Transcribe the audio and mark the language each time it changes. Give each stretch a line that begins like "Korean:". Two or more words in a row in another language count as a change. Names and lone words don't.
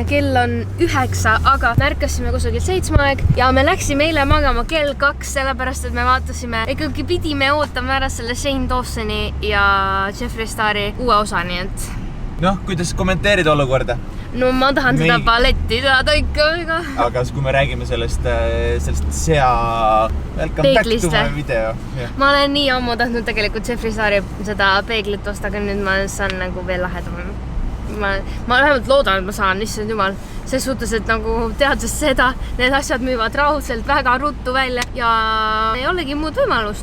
Estonian: Kell on 9, aga märkasime kusagil 7 aeg ja me läksime eile magama kell 2, sellepärast et me vaatasime, ikkagi pidime ootama ära selle Shane Dawsoni ja Jeffree Stari uue osa, nii et... Noh, kuidas kommenteerid olukorda? No ma tahan seda balletti teada ikka väga. Aga kui me räägime sellest sea
English: Welcome back to my video.
Estonian: Ma olen nii ammu tahtnud tegelikult Jeffree Stari seda peeglit osta, aga nüüd ma saan nagu veel lahedam. Ma vähemalt loodan, et ma saan, issand jumal. Ses suhtes, et nagu teades seda, need asjad müüvad raudselt väga ruttu välja ja ei olegi muud võimalust.